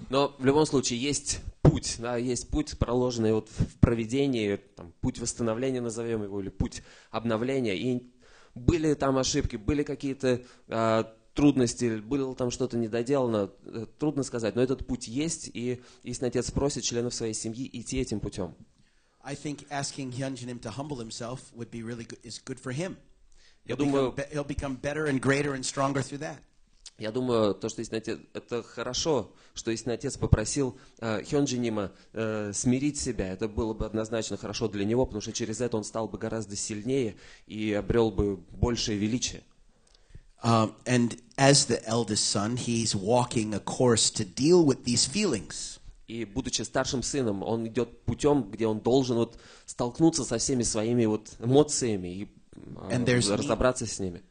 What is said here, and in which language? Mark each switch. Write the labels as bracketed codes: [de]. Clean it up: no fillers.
[ru] Но в любом случае есть путь, да, есть путь, проложенный вот в проведении, там, путь восстановления, назовем его, или путь обновления. И были там ошибки, были какие-то трудности, было там что-то недоделано, трудно сказать, но этот путь есть, и истинный отец просит членов своей семьи идти этим путем. [en] I think asking Hyunjinim to humble himself would be really good, is good for him. He'll become better and greater and stronger through that. [ru] Я думаю, то, что истинный отец, это хорошо, что истинный отец попросил Hyunjinim смирить себя. Это было бы однозначно хорошо для него, потому что через это он стал бы гораздо сильнее и обрел бы большее величие. [en] And as the eldest son, he's walking a course to deal with these feelings. [ru] И будучи старшим сыном, он идет путем, где он должен вот столкнуться со всеми своими вот эмоциями и разобраться с ними.